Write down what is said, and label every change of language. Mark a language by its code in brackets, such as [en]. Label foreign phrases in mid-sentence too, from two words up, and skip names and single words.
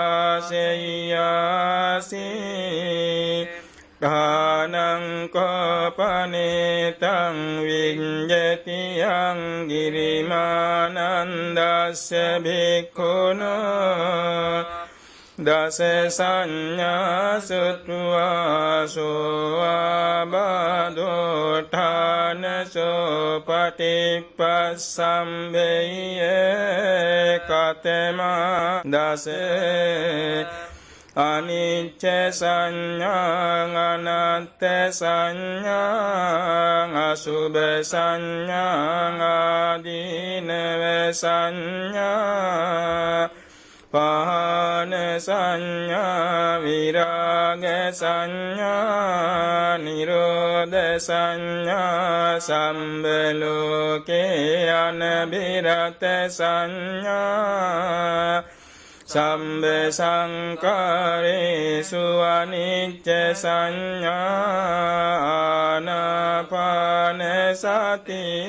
[pi] භාසෙය්‍යාසී ධානං කෝපනේතං විඤ්ඤති යං ගිරිමානන්දස්ස භික්ඛුනෝ දස සංඥා සුත්වා සෝවාබාධෝ ඨානසෝ පටිපස්සම්භේය කතමා දස අනිච්ච සංඥා අනාත්ත සංඥා අසුභ සංඥා ආදීනව සංඥා පහන සංඥා විරාග සංඥා නිරෝධ සංඥා සම්බලෝකේ අනබිරත සංඥා සම්බ සංකාරේසු අනිච්ච සංඥා ආනාපාන සති